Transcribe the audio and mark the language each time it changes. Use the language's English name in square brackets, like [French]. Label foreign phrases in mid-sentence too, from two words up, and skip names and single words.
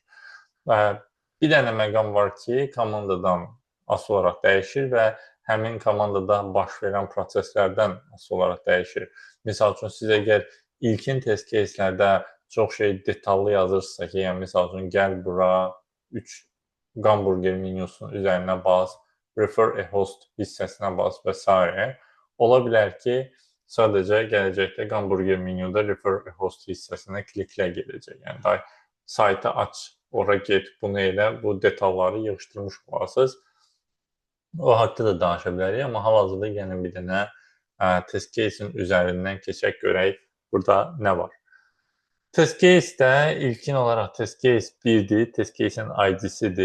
[Azerbaijani] Bir dənə məqam var ki, komandadan asılı olaraq dəyişir və həmin komandada baş verən proseslərdən asılı olaraq dəyişir. Misal üçün, siz əgər ilkin [English] test case'lərdə [Azerbaijani] çox şey detallı yazırsınızsa ki, yəni misal üçün, gəl bura 3 hamburger menyusunun üzərinə bas, [English] refer a host [Azerbaijani] hissəsinə bas və s. Ola bilər ki, sadəcə gələcəkdə hamburger menyuda [English] refer a host [Azerbaijani] hissəsinə kliklə gedəcək. Yəni, saytı aç, ora get, bunu elə, bu detalları yığışdırmış olasınız. O haqda da danışa bilərik, amma hal-hazırda yenə bir dənə [English] test case'in [Azerbaijani] üzərindən keçək, görək burada nə var. [English] Test case'də [Azerbaijani] ilkin olaraq [English] test case [Azerbaijani] 1-dir, [English] test case'in [Azerbaijani] ID-sidir.